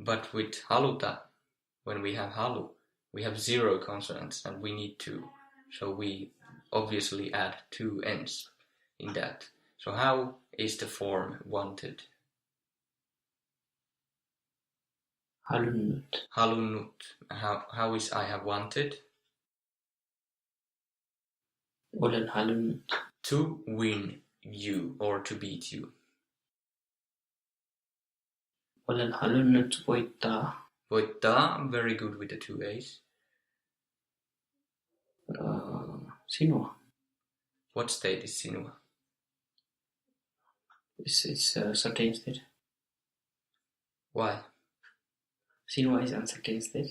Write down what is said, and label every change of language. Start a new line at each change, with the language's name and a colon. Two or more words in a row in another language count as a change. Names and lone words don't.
English: But with haluta, when we have halu, we have 0 consonants and we need 2. So we obviously add 2 N's in that. So how is the form wanted?
Finnish: Halunnut. Halunnut.
English: How is I have wanted?
Finnish: Olen halunnut.
English: To win you or to beat you.
Finnish: Olen halunnut voittaa. Voittaa,
English: very good with the 2 A's.
Finnish: Sinua.
English: What state is sinua? It's certain state. Why? Sinua is uncertain state.